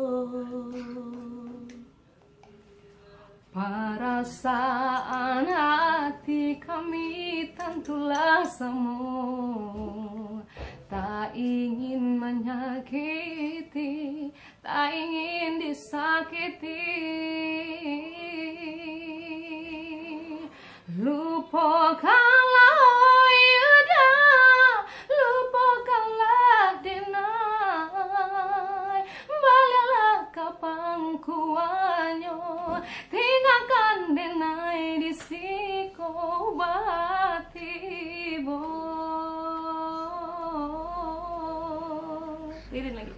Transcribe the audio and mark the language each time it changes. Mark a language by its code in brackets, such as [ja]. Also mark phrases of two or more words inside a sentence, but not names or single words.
[id] Perasaan hati kami tentulah semu, tak ingin menyakiti, tak ingin disakiti. [min] Lupakanlah Yuda, lupakanlah denai, baliklah ke pangkuannya, tinggalkan denai di siko batibo. [id] Lirin lagi.